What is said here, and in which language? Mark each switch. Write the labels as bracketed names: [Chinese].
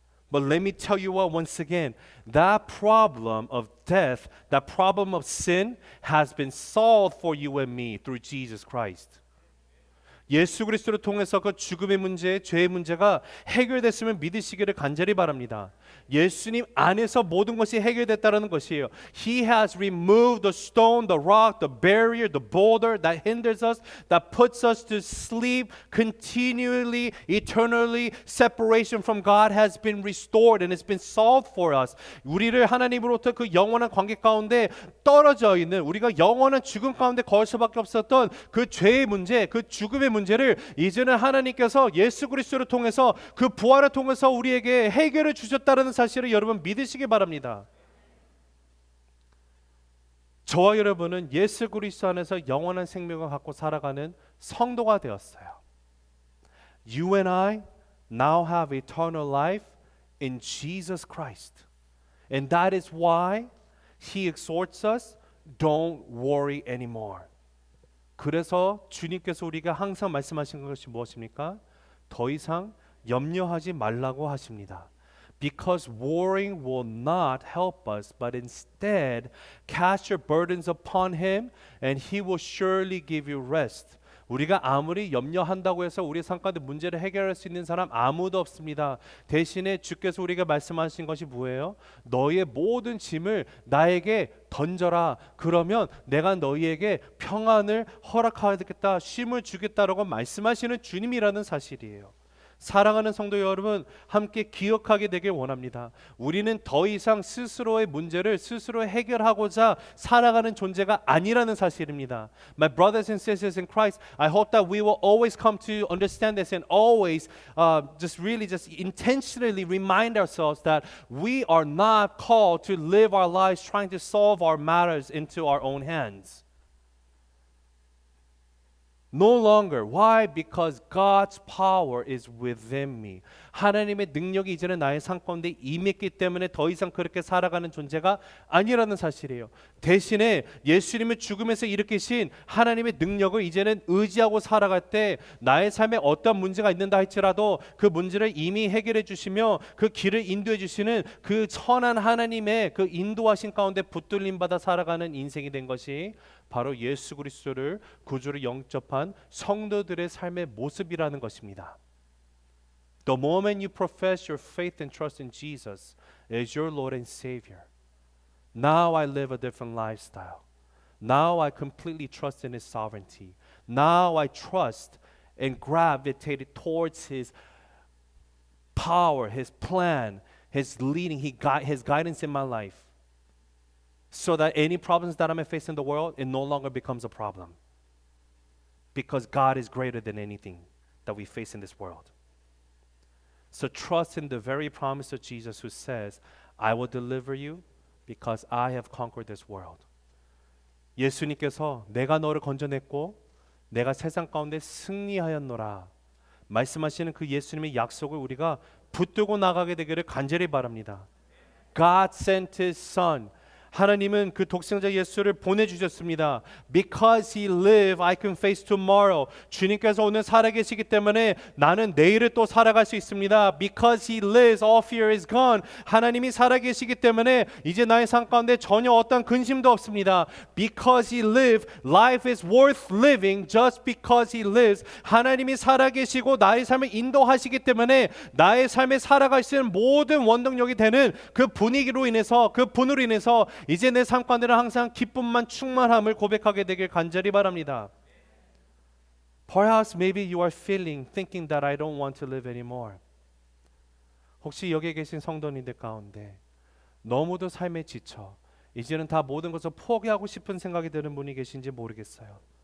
[English] But let me tell you what, once again, that problem of death, that problem of sin has been solved for you and me through Jesus Christ. [Korean] 예수 그리스도를 통해서 그 죽음의 문제, 죄의 문제가 해결됐음을 믿으시기를 간절히 바랍니다. 예수님 안에서 모든 것이 해결됐다는 것이에요. [English] He has removed the stone, the rock, the barrier, the boulder that hinders us, that puts us to sleep continually, eternally. Separation from God has been restored and it's been solved for us. [Korean] 우리를 하나님으로부터 그 영원한 관계 가운데 떨어져 있는, 우리가 영원한 죽음 가운데 거할 수밖에 없었던 그 죄의 문제, 그 죽음의 문제를 이제는 하나님께서 예수 그리스도를 통해서, 그 부활을 통해서 우리에게 해결해 주셨다는 사실을 여러분 믿으시기 바랍니다. 저와 여러분은 예수 그리스도 안에서 영원한 생명을 갖고 살아가는 성도가 되었어요. [English] You and I now have eternal life in Jesus Christ. And that is why He exhorts us, don't worry anymore. [Korean] 그래서 주님께서 우리가 항상 말씀하신 것이 무엇입니까? 더 이상 염려하지 말라고 하십니다. [English] Because worrying will not help us, but instead cast your burdens upon Him and He will surely give you rest. [Korean] 우리가 아무리 염려한다고 해서 우리 삶 가운데 문제를 해결할 수 있는 사람 아무도 없습니다. 대신에 주께서 우리가 말씀하신 것이 뭐예요? 너의 모든 짐을 나에게 던져라. 그러면 내가 너희에게 평안을 허락하겠다, 쉼을 주겠다라고 말씀하시는 주님이라는 사실이에요. 사랑하는 성도 여러분, 함께 기억하게 되길 원합니다. 우리는 더 이상 스스로의 문제를 스스로 해결하고자 살아가는 존재가 아니라는 사실입니다. [English] My brothers and sisters in Christ, I hope that we will always come to understand this and always just intentionally remind ourselves that we are not called to live our lives trying to solve our matters into our own hands. No longer. Why? Because God's power is within me. [Korean] 하나님의 능력이 이제는 나의 삶 가운데 임했기 때문에 더 이상 그렇게 살아가는 존재가 아니라는 사실이에요. 대신에 예수님의 죽음에서 일으키신 하나님의 능력을 이제는 의지하고 살아갈 때 나의 삶에 어떤 문제가 있는다 할지라도 그 문제를 이미 해결해 주시며 그 길을 인도해 주시는 그 선한 하나님의 그 인도하신 가운데 붙들림 받아 살아가는 인생이 된 것이 바로 예수 그리스도를 구주로 영접한 성도들의 삶의 모습이라는 것입니다. [English] The moment you profess your faith and trust in Jesus as your Lord and Savior, now I live a different lifestyle. Now I completely trust in His sovereignty. Now I trust and gravitate towards His power, His plan, His leading, His guidance in my life. So that any problems that I may face in the world, it no longer becomes a problem. Because God is greater than anything that we face in this world. So trust in the very promise of Jesus who says, I will deliver you because I have conquered this world. [Korean] 예수님께서 내가 너를 건져냈고 내가 세상 가운데 승리하였노라 말씀하시는 그 예수님의 약속을 우리가 붙들고 나가게 되기를 간절히 바랍니다. [English] God sent His Son. [Korean] 하나님은 그 독생자 예수를 보내주셨습니다. [English] Because He live, I can face tomorrow. [Korean] 주님께서 오늘 살아계시기 때문에 나는 내일을 또 살아갈 수 있습니다. [English] Because He lives, all fear is gone. [Korean] 하나님이 살아계시기 때문에 이제 나의 삶 가운데 전혀 어떤 근심도 없습니다. [English] Because He live, life is worth living just because He lives. [Korean] 하나님이 살아계시고 나의 삶을 인도하시기 때문에 나의 삶에 살아갈 수 있는 모든 원동력이 되는 그 분위기로 인해서 그 분으로 인해서 이제 내 삶 가운데는 항상 기쁨만 충만함을 고백하게 되길 간절히 바랍니다. [English] Perhaps maybe you are thinking that I don't want to live anymore. [Korean] 혹시 여기에 계신 성도님들 가운데 너무도 삶에 지쳐 이제는 다 모든 것을 포기하고 싶은 생각이 드는 분이 계신지 모르겠어요.